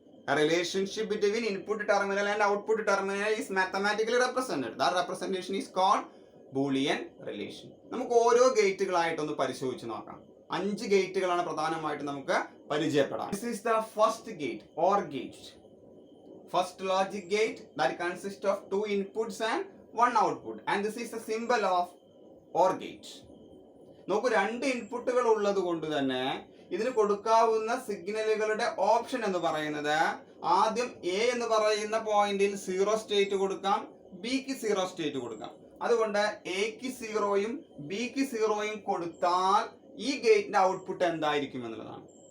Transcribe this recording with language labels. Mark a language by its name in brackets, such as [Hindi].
[English] A relationship between input terminal and output terminal is mathematically represented. That representation is called Boolean relation. [Malayalam] നമുക്ക് ഓരോ ഗേറ്റുകളായിട്ടൊന്ന് പരിശോധിച്ച് നോക്കാം. 5 ഗേറ്റുകളാണ് പ്രധാനമായിട്ട് നമുക്ക് പരിചയപ്പെടാം. [English] This is the first gate, OR gate. First logic gate that consists of 2 inputs and 1 output. And this is the symbol of OR gate. [Malayalam] നോക്കൂ, 2 ഇൻപുട്ടുകൾ ഉള്ളത് കൊണ്ട് തന്നെ ഇതിന് കൊടുക്കാവുന്ന സിഗ്നലുകളുടെ ഓപ്ഷൻ എന്ന് പറയുന്നത് ആദ്യം എ എന്ന് പറയുന്ന പോയിന്റിൽ 0 സ്റ്റേറ്റ് കൊടുക്കാം, ബിക്ക് 0 സ്റ്റേറ്റ് കൊടുക്കാം. അതുകൊണ്ട് എക്ക് 0യും ബിക്ക് 0യും കൊടുത്താൽ ഈ ഗേറ്റിന്റെ ഔട്ട്പുട്ട് എന്തായിരിക്കും എന്നുള്ളതാണ്.